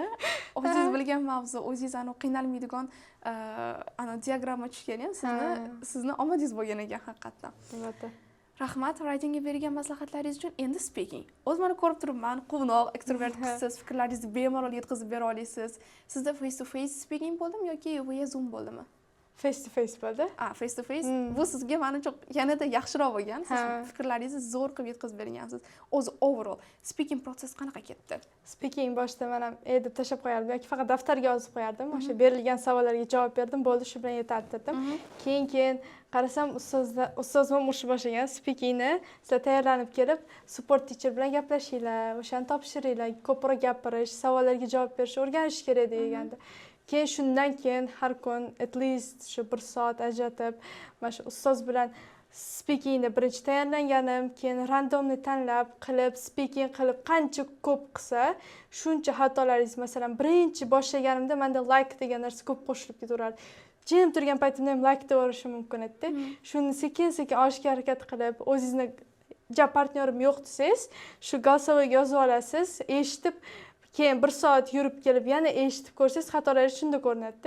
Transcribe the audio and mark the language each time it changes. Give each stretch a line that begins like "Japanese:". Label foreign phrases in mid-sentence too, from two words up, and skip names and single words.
Uzbek: O'zingiz bilgan mavzu, o'zingiz qiynalmaydigan diagramma tushgan ham sizni omadingiz bo'lgan ekan haqiqatdan. Albatta. Rahmat writingga bergan maslahatlaringiz uchun. Endi speaking. O'z mana ko'rib turibman, quvnoq, ekstrovert qizsiz, fikrlaringizni bemalol yetkazib bera olasiz. Sizda
English: face to face speaking
Uzbek: bo'ldimi yoki
English: via Zoom
Uzbek: bo'ldimi?
English: Face to face
Uzbek: bo'ldi.
English: Face to face.
Uzbek: Bu sizga menimcha yanada yaxshiroq bo'lgan. Siz fikrlaringizni zo'r qilib yetkazib bergansiz. O'zi
English: overall speaking process
Uzbek: qanaqa ketdi? Speaking boshida men ham deb tashab qo'yardim yoki faqat daftarga yozib qo'yardim. O'sha berilgan savollarga javob berdim, bo'ldi, shu bilan yetardim. Keyin qarasam ustozim o'sha boshlagan speakingni, sizlar tayyorlanib kelib,
English: support teacher
Uzbek: bilan gaplashinglar, o'shani topshiringlar, ko'proq gapirish, savollarga javob berishni o'rganish kerak degandi. Keyin shundan keyin har kun
English: at least
Uzbek: shu 1 soat ajratib, mana shu ustoz bilan speakingni birinchi tayyorlanganim, keyin randomni tanlab qilib, speaking qilib qancha ko'p qilsa, shuncha xatolaringiz, masalan, birinchi boshlaganimda menda like degan narsa ko'p qo'shilib ketaveradi. Jim turgan paytimda ham like deyorishi mumkin edi. Shuni sekin-sekin olishga harakat qilib, o'zingizni partnyorim yo'q desangiz, shu голосовойga yozib olasiz, eshitib, keyin 1 soat yurib kelib yana eshitib ko'rsangiz, xatolaringiz shunda ko'rinadi.